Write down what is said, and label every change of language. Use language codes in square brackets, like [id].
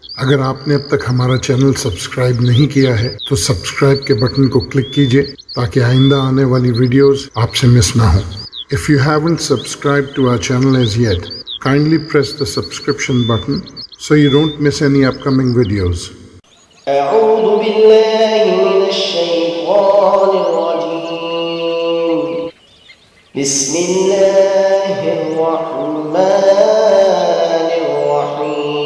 [ur] اگر آپ نے اب تک ہمارا چینل سبسکرائب نہیں کیا ہے تو سبسکرائب کے بٹن کو کلک کیجئے تاکہ آئندہ آنے والی ویڈیوز آپ سے مس نہ ہوں. [en] If you haven't subscribed to our channel as yet, kindly press the subscription button so you don't miss any upcoming videos. [ar] أعوذ بالله من الشيطان الرجيم. بسم الله الرحمن الرحيم.